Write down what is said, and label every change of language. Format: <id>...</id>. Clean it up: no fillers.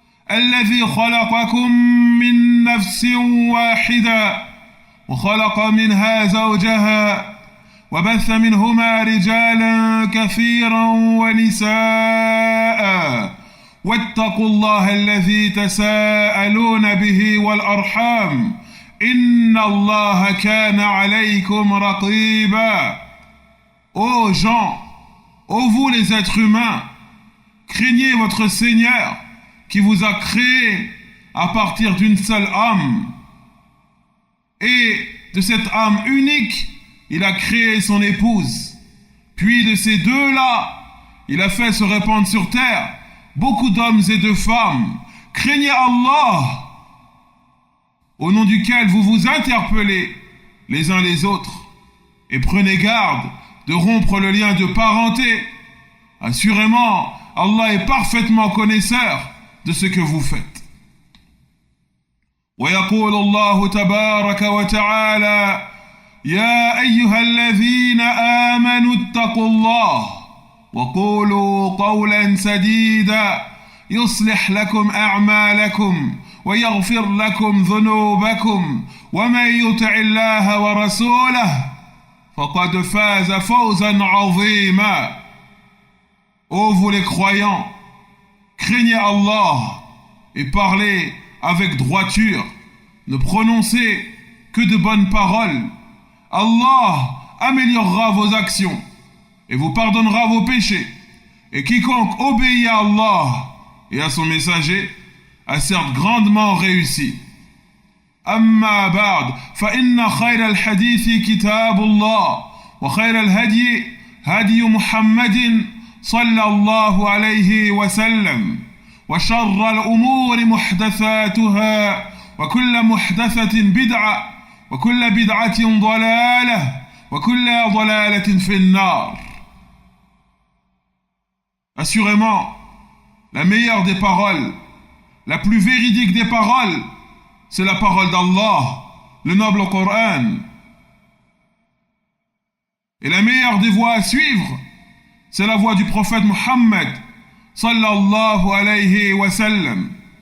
<ar>الذي خلقكم من نفس واحدة وخلق منها زوجها وبث منهما رجالا كثيرا ونساء واتقوا الله الذي تساءلون به والأرحام إن الله كان عليكم رقيبا.</ar> <fr>Ô gens, ô vous les êtres humains, craignez votre Seigneur qui vous a créé à partir d'une seule âme. Et de cette âme unique, il a créé son épouse. Puis de ces deux-là, il a fait se répandre sur terre beaucoup d'hommes et de femmes. Craignez Allah, au nom duquel vous vous interpellez les uns les autres, et prenez garde de rompre le lien de parenté. Assurément, Allah est parfaitement connaisseur de ce que vous faites.</fr> <ar>ويقول الله تبارك وتعالى يا أيها الذين آمنوا اتقوا الله وقولوا قولا سديدا يصلح لكم أعمالكم ويغفر لكم ذنوبكم ومن يطع الله ورسوله فقد فاز فوزا عظيما.</ar> <fr>Ô vous les croyants, craignez Allah et parlez avec droiture, ne prononcez que de bonnes paroles. Allah améliorera vos actions et vous pardonnera vos péchés. Et quiconque obéit à Allah et à son messager a certes grandement réussi.</fr> <ar>أما بعد فإن خير الحديث كتاب الله وخير الهدي هدي محمد صلى الله عليه وسلم وشر الأمور محدثاتها وكل محدثة بدعة وكل بدعة ضلالة وكل ضلالة في النار.</ar> <fr>Assurément, la meilleure des paroles, la plus véridique des paroles, c'est la parole d'Allah, le noble Coran. Et la meilleure des voies à suivre, c'est la voie du prophète Muhammad,</fr> <ar>sallallahu alayhi wa sallam.</ar>